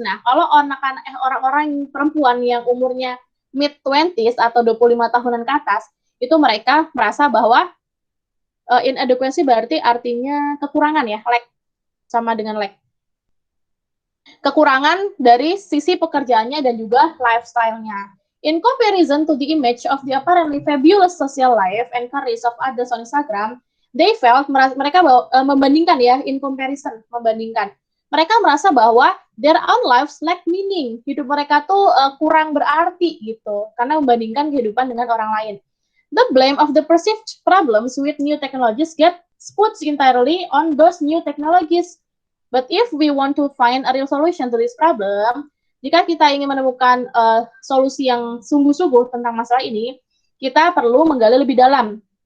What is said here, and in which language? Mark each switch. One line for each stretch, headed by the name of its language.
Indonesian: Nah, kalau orang-orang perempuan yang umurnya mid-20s atau 25 tahunan ke atas, itu mereka merasa bahwa inadequacy berarti artinya kekurangan ya, lack, sama dengan lack. Kekurangan dari sisi pekerjaannya dan juga lifestyle-nya.
English: In comparison to the image of the apparently fabulous social life and careers of others on Instagram, they felt,
Indonesian: mereka membandingkan ya,
English: in comparison, membandingkan.
Indonesian: Mereka merasa bahwa
English: their own lives lack meaning.
Indonesian: Hidup mereka tuh kurang berarti gitu, karena membandingkan kehidupan dengan orang lain.
English: The blame of the perceived problems with new technologies gets put entirely on those new technologies. But if we want to find a real solution to this problem,
Indonesian: jika kita ingin menemukan solusi yang sungguh-sungguh tentang masalah ini, kita perlu menggali lebih dalam.